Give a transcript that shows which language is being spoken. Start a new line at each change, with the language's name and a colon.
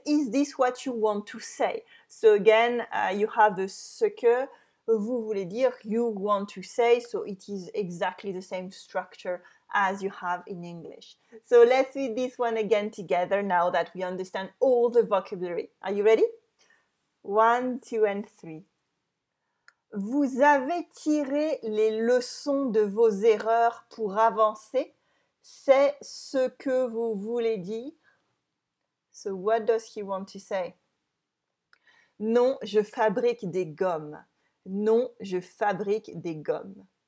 English: Is this what you want to say? So again, you have the
French: ce que vous voulez dire,
English: you want to say, so it is exactly the same structure as you have in English. So let's read this one again together now that we understand all the vocabulary. Are you ready? 1, 2, and 3.
French: Vous avez tiré les leçons de vos erreurs pour avancer. C'est ce que vous voulez dire.
English: So what does he want to say?
French: Non, je fabrique des gommes. Non, je fabrique des gommes.